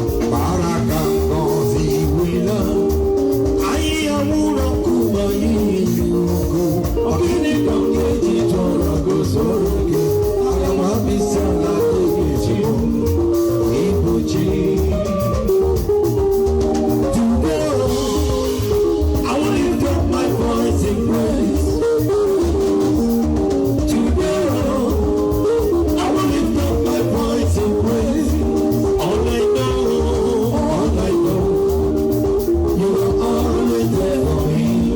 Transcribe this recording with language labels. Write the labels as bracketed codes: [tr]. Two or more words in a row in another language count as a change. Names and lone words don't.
[ig] Bara aka ngọzi wela. Anyị ya nwụrụ ọkụ ma anyị yi ugo. Ọ gịnị ka m ga-eji chọrọ gị soro gị? Aga m abịa isi ala nye gị chi m. Ibu Chi. [en] Today, I will lift up my voice in praise. Today, oh, I will lift up my voice in praise. All I know, all I know, you are always there for me.